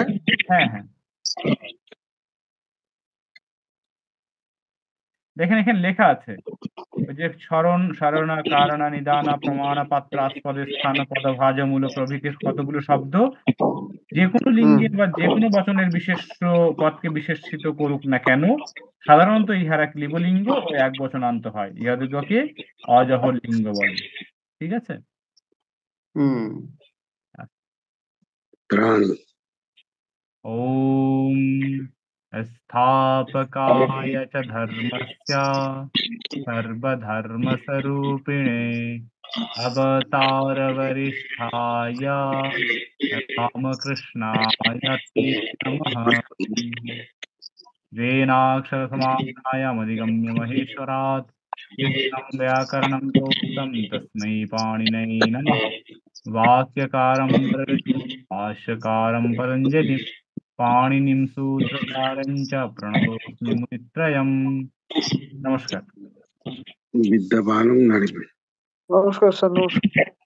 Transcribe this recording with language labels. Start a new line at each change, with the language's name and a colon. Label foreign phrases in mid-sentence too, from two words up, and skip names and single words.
Bangla: হ্যাঁ হ্যাঁ, দেখেন এখানে লেখা আছে ওই যে সারণা, কারণা, নিদানা, প্রমাণ, পাত্র, আস্পদে, স্থান, পদ, ভাজ, মূল প্রভৃতির কতগুলো শব্দ যে কোনো লিঙ্গের বা যে কোনো বচনের বিশেষ্য পদকে বিশেষিত করুক না কেন, সাধারণত ইহারা ক্লিবলিঙ্গ ও এক বচনান্ত হয়, ইহাদিগকে অজহর লিঙ্গ বলে। ঠিক আছে, হুম। প্রাণী।
Sanskrit: ওম स्थापकाय च धर्मस्य सर्वधर्मस्वरूपिणे अवतारवरिष्ठाय रामकृष्णाय ते नमः। वेनाक्षरसमाप्तायामधिगम्य महेश्वरात् कृष्णं व्याकरणं प्रोक्तं तस्मै पाणिनये नमः। वाक्यकारं भाष्यकारं पतञ्जलिं पाणिनिं सूत्रकारं च प्रणतोऽस्मि मुनित्रयम्। नमस्कार। বিদ্যাবানুং নারী।
Bangla: নমস্কার স্যার, নমস্কার।